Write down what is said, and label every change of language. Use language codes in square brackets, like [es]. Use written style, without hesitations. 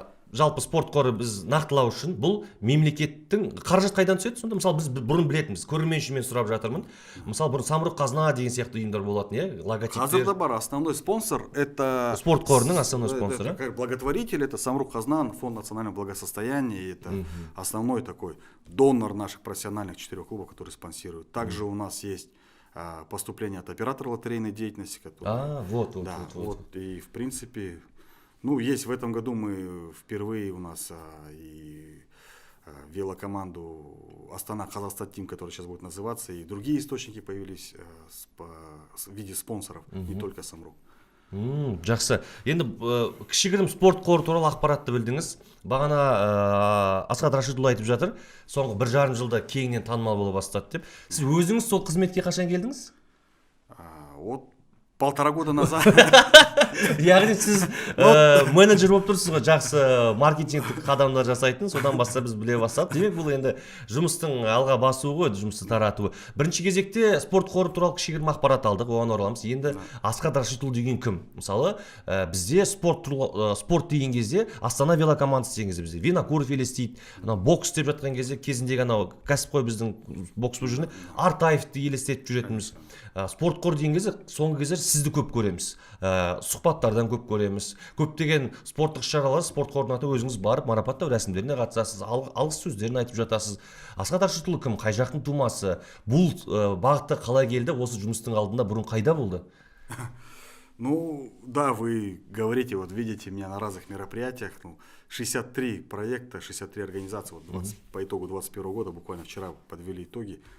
[kk] Жалпы спорт қоры біз нақтылау үшін бұл мемлекеттің қаражат қайдан түседі? Сонда мысалы біз бұрын білетінбіз, көрерменшімен сұрап жатырмын. Мысалы бұрын Самұрық Қазына деген сияқты ұйымдар болатын, логотиптер. Қазірде бар, [ru] основной спонсор это [kk] спорт қорының [ru] основной [kk] спонсоры. [ru] Как благотворитель это Самұрық Қазына, фонд национального благосостояния, это основной такой донор наших профессиональных 4 клубов, которые спонсируют. Также у нас есть поступление от оператора лотерейной деятельности, который... Вот. И в принципе, есть в этом году мы впервые у нас и велокоманду Астана Казахстан Тим, который сейчас будет называться, и другие источники появились в виде спонсоров, не только Самрук. [kk] Жақсы. Енді кішігірім спорт қоры туралы ақпаратты білдіңіз. Бағана Асхат Рашидұлы айтып жатыр, соңғы 1,5 жылда кеңінен танымал бола бастады деп. Сіз өзіңіз сол қызметке қашан келдіңіз? [ru] 1,5 года назад. [kk] яғни сіз менеджер болып тұрсыз ғой, жақсы маркетингтік қадамдар жасайтын, содан бастап біз біле бастадық. Демек бұл енді жұмыстың алға басуы ғой, жұмысты таратуы. Бірінші кезекте спорт қоры туралы кішігірім ақпарат алдық, оған ораламыз. Енді Асхат Рашидұлы деген кім? Мысалы, бізде спорт деген кезде Астана велокомандасы деген кезде бізде Винокуров елестейді. Анау бокс деп жатқан кезде кезіндегі анау кәсіпқой біздің бокс бұл жерде Артаевты елестетіп жүретінбіз. Спорт қор деген кезде соңғы кездер сізді көп көреміз, сұхбаттардан көп көреміз, көптеген спорттық шаралар спорт қорына өзіңіз барып марапаттау рәсімдеріне қатысасыз, алғыс сөздерін айтып жатасыз. Асхат Рашидұлы кім, қай жақтың тумасы, бұл бағытта қалай келді, осы жұмыстың алдында бұрын қайда болды? [ru] Ну, да, вы говорите, вот видите меня на разных мероприятиях, 63 проекта, 63 организации, вот по итогу 2021 года, буквально вчера подвели итоги.